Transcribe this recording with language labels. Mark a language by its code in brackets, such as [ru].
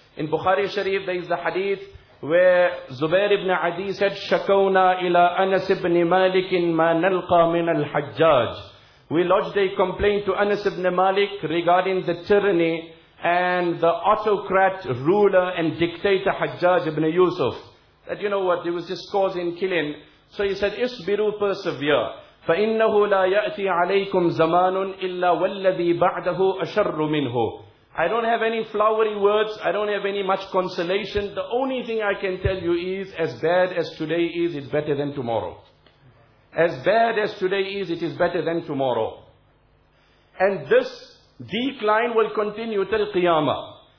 [en] In Bukhari Sharif, there is the hadith where Zubair ibn Adi said, [ar] Shakawna ila Anas ibn Malikin ma nalqa min al-hajjaj. [en] We lodged a complaint to Anas ibn Malik regarding the tyranny and the autocrat ruler and dictator Hajjaj ibn Yusuf. That, you know what, there was this cause in killing. So he said, Isbiru, persevere. [ar] فَإِنَّهُ لَا يَأْتِي عَلَيْكُمْ زَمَانٌ إِلَّا وَالَّذِي بَعْدَهُ أَشَرُّ مِنْهُ [en] I don't have any flowery words. I don't have any much consolation. The only thing I can tell you is, as bad as today is, it's better than tomorrow. As bad as today is, it is better than tomorrow. And this decline will continue till Qiyamah.